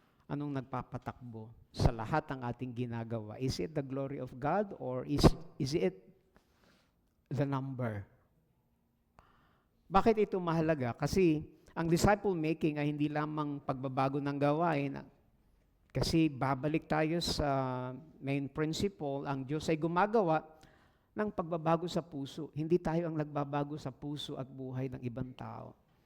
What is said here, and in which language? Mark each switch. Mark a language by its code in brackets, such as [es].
[tl] Anong nagpapatakbo sa lahat ng ating ginagawa? [en] Is it the glory of God or is it the number? [tl] Bakit ito mahalaga? Kasi ang disciple making ay hindi lamang pagbabago ng gawain. Kasi babalik tayo sa main principle, ang Diyos ay gumagawa ng pagbabago sa puso. Hindi tayo ang nagbabago sa puso at buhay ng ibang tao.